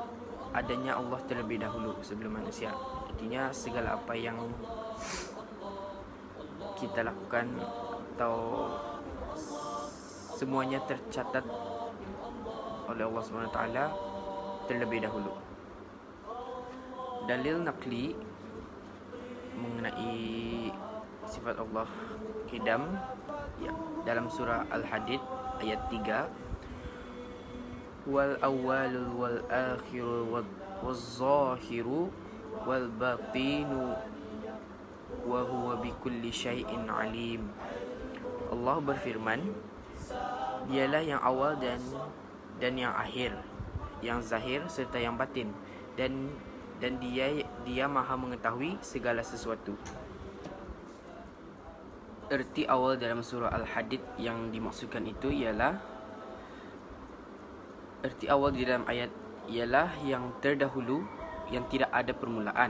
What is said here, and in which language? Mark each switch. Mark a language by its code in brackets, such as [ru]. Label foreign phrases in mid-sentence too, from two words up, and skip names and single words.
[ms] Adanya Allah terlebih dahulu sebelum manusia. Artinya segala apa yang kita lakukan atau semuanya tercatat oleh Allah SWT terlebih dahulu. Dalil naqli mengenai sifat Allah qidam, dalam surah Al-Hadid ayat 3, [ar] والأول والآخر والظاهر والباطن وهو بكل شيء عليم. [ms] Allah berfirman, dialah yang awal dan yang akhir, yang zahir serta yang batin, dan dia maha mengetahui segala sesuatu. Erti awal dalam surah Al-Hadid yang dimaksudkan itu ialah, erti awal di dalam ayat ialah yang terdahulu, yang tidak ada permulaan.